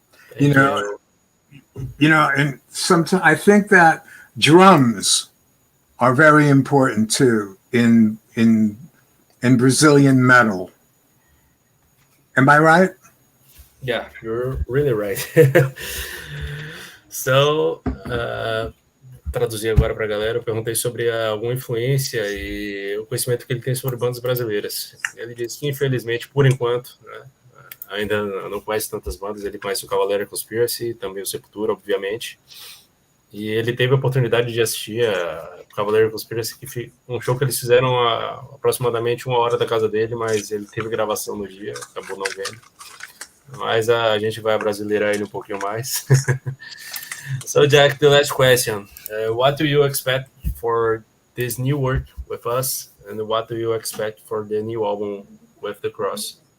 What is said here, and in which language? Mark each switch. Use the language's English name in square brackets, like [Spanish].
[English] Thank you. And sometimes I think that drums are very important too in Brazilian metal. Am I right? Yeah, you're really right. [Portuguese] So, traduzir agora para a galera, eu perguntei sobre alguma influência e o conhecimento que ele tem sobre bandas brasileiras. Ele disse que, infelizmente, por enquanto, né, ainda não conhece tantas bandas. Ele conhece o Cavaleira Conspiracy, também o Sepultura, obviamente. E ele teve a oportunidade de assistir a Cavaleira Conspiracy, um show que eles fizeram a aproximadamente 1 hora da casa dele, mas ele teve gravação no dia, acabou não vendo. Mas a gente vai brasileirar ele um pouquinho mais. [English] So, Jack, the last question. What do you expect for this new work with us? And what do you expect for the new album with The Cross?